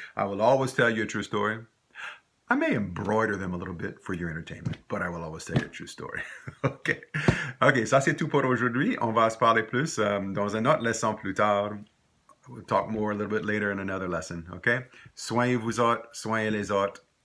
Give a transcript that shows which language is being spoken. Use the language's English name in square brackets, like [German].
[English] I will always tell you a true story. I may embroider them a little bit for your entertainment, but I will always tell you a true story. OK. [French] Ça, c'est tout pour aujourd'hui. On va se parler plus dans une autre leçon plus tard. [English] We'll talk more a little bit later in another lesson. OK? [French] Soignez-vous autres, soignez les autres.